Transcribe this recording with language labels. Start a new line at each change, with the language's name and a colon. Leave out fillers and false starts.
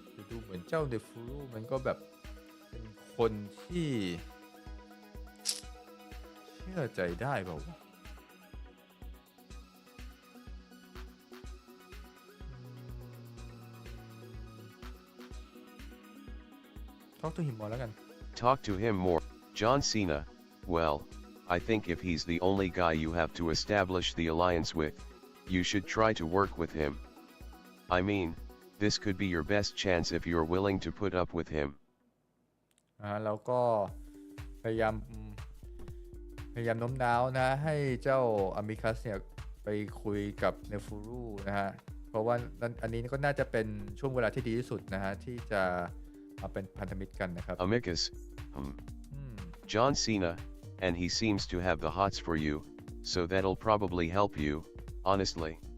Thai: ดูเหมือนเจ้าเดฟูรุมันก็แบบเป็นคนที่เชื่อใจได้เปล่าวะ
English: Talk to him more
Thai: แล้วกัน Talk to him more.
English: John Cena, well, I think if he's the only guy you have to establish the alliance with, you should try to work with him. I mean, this could be your best chance if you're willing to put up with him.
Thai: แล้วก็พยายามโน้มน้าวนะให้เจ้าอามิคัสเนี่ยไปคุยกับเนฟูรุนะฮะเพราะว่าอันนี้ก็น่าจะเป็นช่วงเวลาที่ดีที่สุดนะฮะที่จะมาเป็นพันธมิตรกันนะครับ
English: Amicus, John Cena, and he seems to have the hots for you, so that'll probably help you, honestly.